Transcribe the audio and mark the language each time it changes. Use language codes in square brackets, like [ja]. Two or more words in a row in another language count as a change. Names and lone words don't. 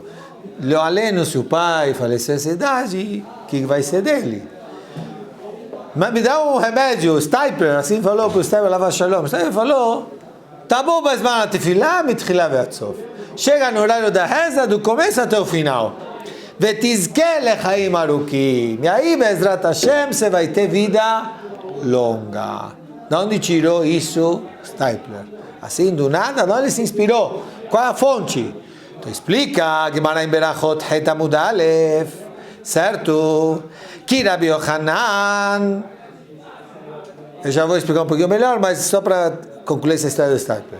[he] לא עלינו, [pt] se o pai faleceu essa idade, o que vai ser dele? Mas me dá um remédio, Stipler, assim falou para o Stipler [he] עליו השלום. [pt] O Stipler falou, tá bom, mas vai na tefilá, [he] מתחילה ועד סוף. [pt] Chega no horário da reza, do começo até o final. [he] ותזכה לחיים ארוכים. [pt] E aí, [he] בעזרת השם, [pt] você vai ter vida longa. De onde tirou isso Stipler? Assim, do nada, de onde ele se inspirou? Qual é a fonte? Então explica, Gemara em Berachot, [he] ח' עמוד א, [pt] certo? Que Rabi Yochanan, eu já vou explicar um pouquinho melhor, mas só para concluir essa história do Stipler.